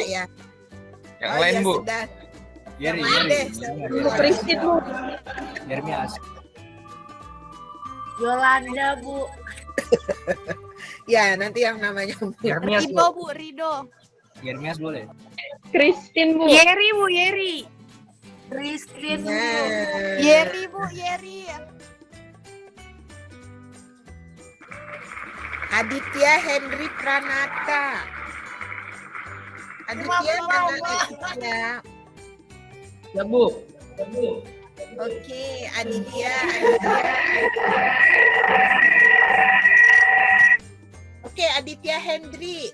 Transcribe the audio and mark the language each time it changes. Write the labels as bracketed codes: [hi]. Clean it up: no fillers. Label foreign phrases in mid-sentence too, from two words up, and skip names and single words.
[id] ya? Yang Oh lain iya, Bu. sudah. Yeri, Yang lain deh. Bu Kristin, Bu. Yermias. Yolanda, Bu. Ya, nanti yang namanya Yermias Rido, Bu, Rido. Yermias boleh. Kristin, Bu. Yeri, Bu, Yeri. Kristin, Bu. Nah. Yeri, Bu, Yeri. Aditya Henry Pranata. Aditya dengan Aditya. Ya Bu. Oke, Aditya. Oke, Aditya Hendry.